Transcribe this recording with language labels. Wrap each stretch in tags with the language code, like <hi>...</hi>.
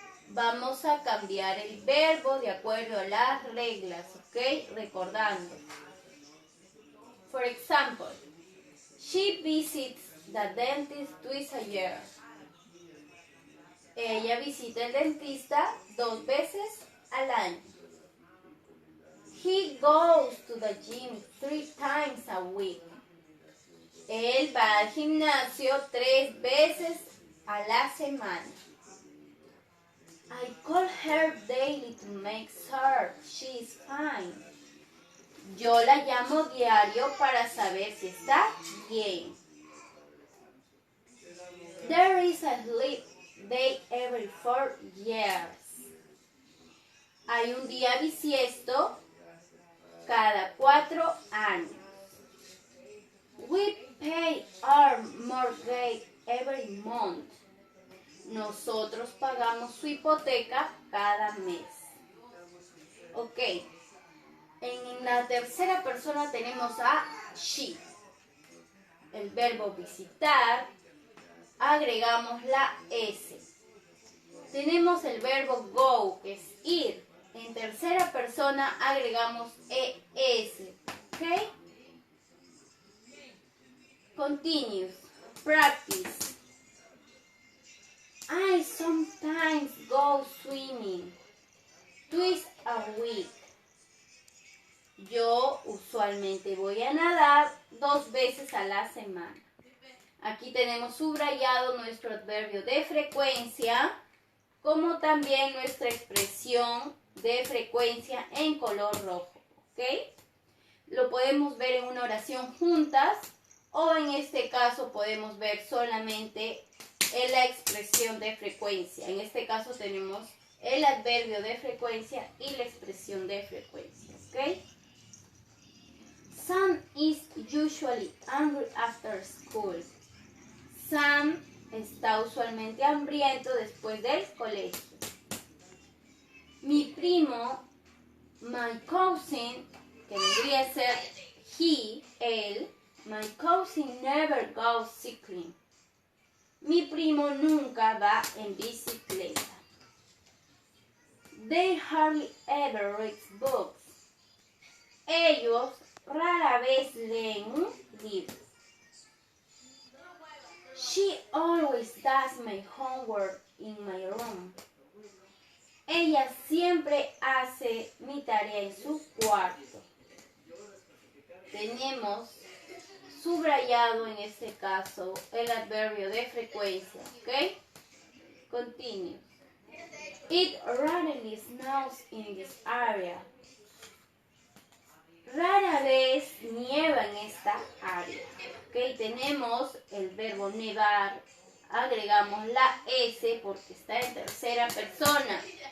<es>Vamos a cambiar el verbo de acuerdo a las reglas, ¿ok? Recordando.</es> <en>For example, she visits the dentist twice a year.</en> <es>Ella visita el dentista 2 veces al año.</es> <en>He goes to the gym 3 times a week.</en> <es>Él va al gimnasio 3 veces a la semana.</es> <en>I call her daily to make sure she is fine.</en> <es>Yo la llamo diario para saber si está bien.</es> <en>There is a leap day every 4 years.</en> <es>Hay un día bisiesto cada 4 años.</es> <en>We pay our mortgage every month.</en> <es>Nosotros pagamos su hipoteca cada mes. Ok. En la tercera persona tenemos a she. El verbo visitar. Agregamos la S. Tenemos el verbo go, que es ir. En tercera persona agregamos ES. ¿Ok?</es> <en>Continuous. Practice. I sometimes go swimming twice a week.</en> <es>Yo usualmente voy a nadar 2 veces a la semana. Aquí tenemos subrayado nuestro adverbio de frecuencia, como también nuestra expresión de frecuencia en color rojo. ¿Ok? Lo podemos ver en una oración juntas o en este caso podemos ver solamente en la expresión de frecuencia. En este caso tenemos el adverbio de frecuencia y la expresión de frecuencia. ¿Ok?</es> <en>Sam is usually hungry after school.</en> <es>Sam está usualmente hambriento después del colegio. Mi primo,</es> <en>my cousin,</en> <es>que vendría a ser</es> <en>he,</en> <es>él,</es> <en>my cousin never goes cycling.</en> <es>Mi primo nunca va en bicicleta.</es> <en>They hardly ever read books.</en> <es>Ellos rara vez leen un libro.</es> <en>She always does my homework in my room.</en> <es>Ella siempre hace mi tarea en su cuarto. Tenemos subrayado en este caso el adverbio de frecuencia, ¿ok?</es> <en>Continue. It rarely snows in this area.</en> <es>Rara vez nieva en esta área. ¿Ok? Tenemos el verbo nevar. Agregamos la S porque está en tercera persona.</es>